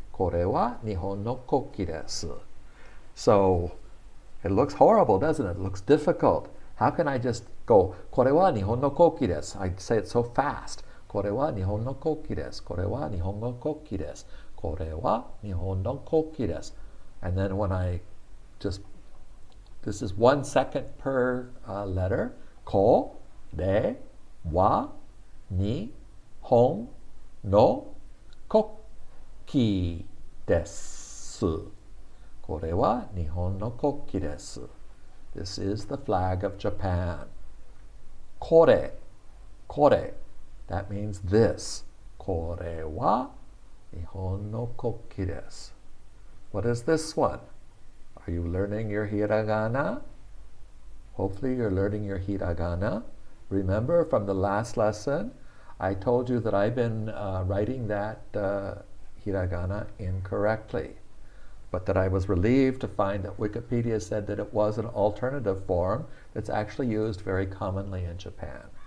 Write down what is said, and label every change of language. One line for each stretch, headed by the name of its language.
Japanese: これは日本の国旗です.
English: So, it looks horrible, doesn't it? It looks difficult. How can I just go,
Japanese: これは日本の国旗です.
English: I say it so fast.
Japanese: これは日本の国旗です.これは日本の国旗です. これは日本の国旗です.
English: And then when I just, this is 1 second per letter.
Japanese: これは日本の国旗です. これは日本の国旗です.
English: This is the flag of Japan. これ.That means this.
Japanese: これは日本の国旗です.
English: What is this one? Are you learning your hiragana? Hopefully you're learning your hiragana. Remember from the last lesson, I told you that I've been writing that hiragana incorrectly, but that I was relieved to find that Wikipedia said that it was an alternative form that's actually used very commonly in Japan.